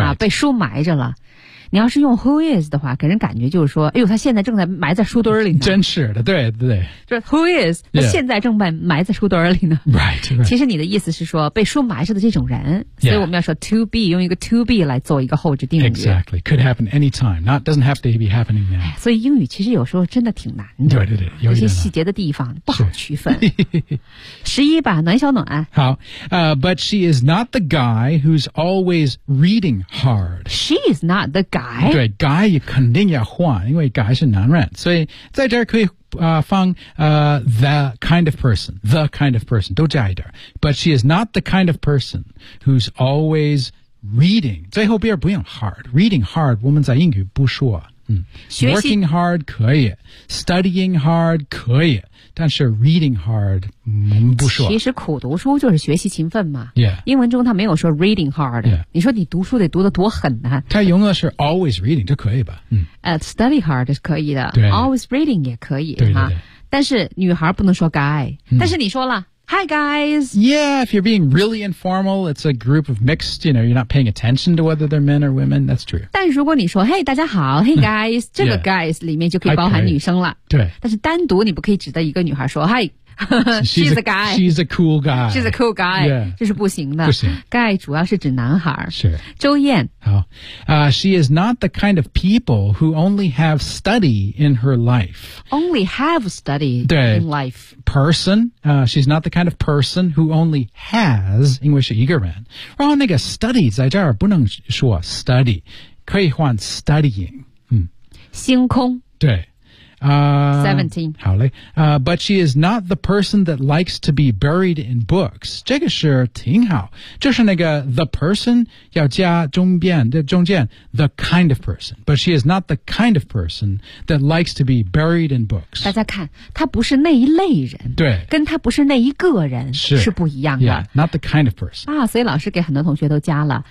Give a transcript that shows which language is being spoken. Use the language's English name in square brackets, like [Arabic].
[Chinese] 啊，被书埋着了。你要是用 [English] who is [Chinese] 的话，给人感觉就是说，哎呦，他现在正在埋在书堆里呢。真是的，对对。就是 [English] who is, [Chinese] 他现在正在埋在书堆里呢。 [English] Yeah. Right, right. [Chinese] 其实你的意思是说，被书埋着的这种人。所以我们要说 [English] to be, [Chinese] 用一个 to be 来做一个后置定语。 [English] Exactly, could happen anytime, not, doesn't have to be happening now.、 [Chinese] 所以英语其实有时候真的挺难的。对对对，有一点难。细节的地方不好区分。十一吧，暖小暖。 [English] 好、but she is not the guy who's always reading hard. She is not the guy. [Chinese] 对 ，guy 肯定要换，因为 guy 是男人，所以在这儿可以、放、 [English] the kind of person, the kind of person [Chinese] 都加一点。 [English] But she is not the kind of person who's always reading. [Chinese] 最后边不用 hard, [English] reading hard [Chinese] 我们在英语不说。 [English] Working hard [Chinese] 可以 ， [English] studying hard [Chinese] 可以，但是 [English] reading hard [Chinese] 不说。其实苦读书就是学习勤奋嘛。 Yeah. 英文中他没有说 [English] reading hard。 Yeah. [Chinese] 你说你读书得读得多狠呢、啊？他用的是 [English] always reading [Chinese] 就可以吧？ [English] Study hard [Chinese] 是可以的。 [English] Always reading [Chinese] 也可以对对对哈。但是女孩不能说 guy、但是你说了。 [English] Hi, guys. Yeah, if you're being really informal, it's a group of mixed, you know, you're not paying attention to whether they're men or women. That's true. [Chinese] 但如果你说 hey, 大家好 [English] hey, guys, [Chinese] 这个 guys 里面就可以包含女生了。对。但是单独你不可以指着一个女孩说 hi, [English] she's a guy. She's a cool guy. She's a cool guy. Yeah. [Chinese] 这是不行的。不行。 Guy 主要是指男孩。是。周燕。好。 [English] She is not the kind of people who only have study in her life. Only have study in life. Person, she's not the kind of person who only has, [Chinese] 因为是一个人。然后那个 study 在这儿不能说 study, 可以换 studying.、星空。对。 [English] 17. [Chinese] 好嘞。 [English] But she is not the person that likes to be buried in books. [Chinese] 这个是挺好。就是那个 the person 要加中间 [English] the kind of person. But she is not the kind of person that likes to be buried in books. [Chinese] 大家看她不是那一类人。对。跟她不是那一个人是不一样的。 [English] Yeah, not the kind of person. [Chinese] 啊所以老师给很多同学都加了。